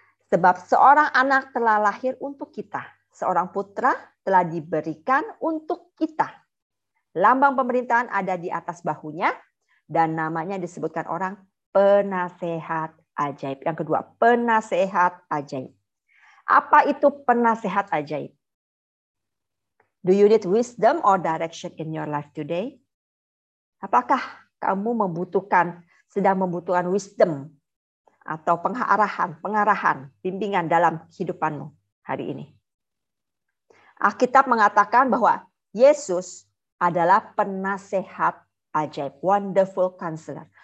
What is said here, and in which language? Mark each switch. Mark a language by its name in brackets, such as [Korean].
[Indonesian] Sebab seorang anak telah lahir untuk kita. Seorang putra telah diberikan untuk kita. Lambang pemerintahan ada di atas bahunya. Dan namanya disebutkan orang penasehat ajaib. Yang kedua, penasehat ajaib. Apa itu penasehat ajaib? [English] Do you need wisdom or direction in your life today? [Indonesian] Apakah kamu sedang membutuhkan wisdom atau pengarahan, bimbingan dalam kehidupanmu hari ini? Alkitab mengatakan bahwa Yesus adalah penasehat ajaib, [English] wonderful counselor.